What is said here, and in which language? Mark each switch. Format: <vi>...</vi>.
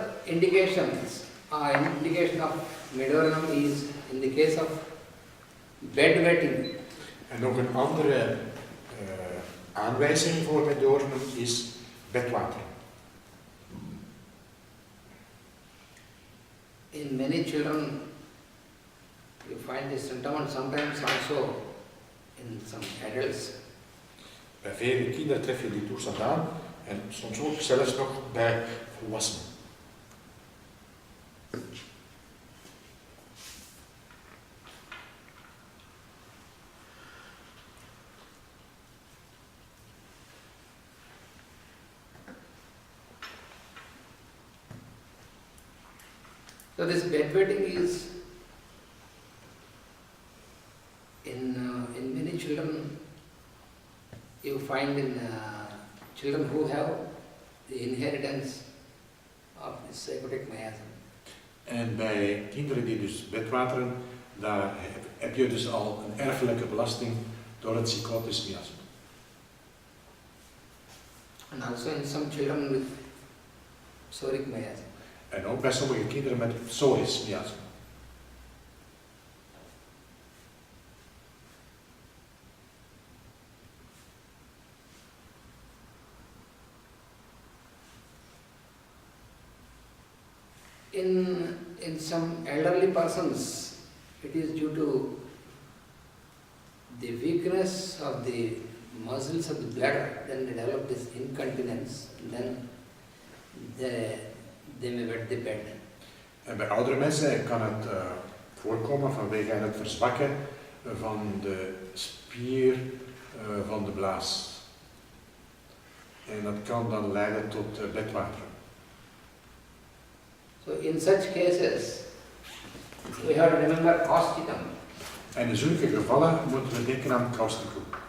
<en>indications, indication of medorinum is in the case of bedwetting.</en> <nl>En nog een andere aanwijzing voor medorinum is bedwater.</nl> <en>In many children, you find this symptom, and sometimes also in some adults.</en> <nl>Bij vele kinderen tref je die toestand aan en soms ook zelfs nog bij volwassenen.</nl> <en>So this bedwetting is in many children. You find in children who have the inheritance of this psychotic miasm.</en> <nl>En bij kinderen die dus bedwateren, daar heb je dus al een erfelijke belasting door het psychotisch miasma.</nl> <en>And also in some children with psoric miasm.</en> <nl>En ook bij sommige kinderen met psorisch miasma.</nl> <en>In some elderly persons, it is due to the weakness of the muscles of the bladder. Then they develop this incontinence. Then they may wet the bed.</en> <nl>En bij oudere mensen kan het voorkomen vanwege het verzwakken van de spier van de blaas. En dat kan dan leiden tot bedwateren.</nl> <en>So in such cases, we have to remember causticum.</en> <nl>En in zulke gevallen moeten we denken aan causticum.</nl>